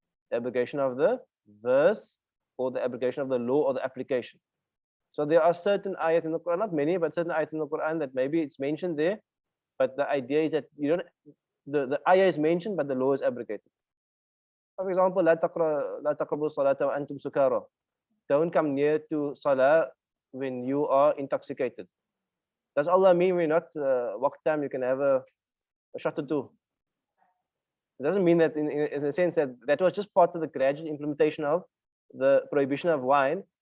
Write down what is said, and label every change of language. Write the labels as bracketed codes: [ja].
[en] The abrogation of the verse, or the abrogation of the law or the application. So there are certain ayat in the Quran, not many, but certain ayat in the Quran that maybe it's mentioned there, but the idea is that you don't, the ayah is mentioned, but the law is abrogated. For example, [ar] لا تقربوا الصلاة وأنتم سكارى. [en] Don't come near to salah when you are intoxicated. Does Allah mean we're not walk time you can have a shot or two? It doesn't mean that in the sense that was just part of the gradual implementation of the prohibition of wine.